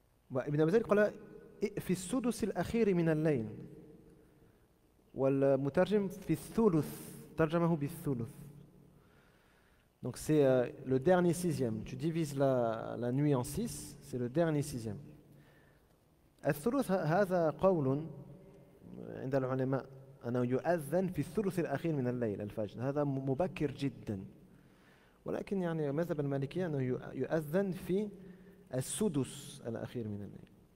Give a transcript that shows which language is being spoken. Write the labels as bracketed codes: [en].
[ar] Ibn Abi Zayd قال في السدس الأخير من الليل والمترجم في الثلث ترجمه بالثلث. [fr] Donc c'est le dernier sixième. Tu divises la nuit en 6, c'est le dernier sixième. [ar] الثلث هذا قول عند العلماء أنه يؤذن في الثلث الأخير من الليل الفجر. هذا مبكر جدا ولكن يعني مذهب المالكية أنه يؤذن في السدس الأخير من الليل.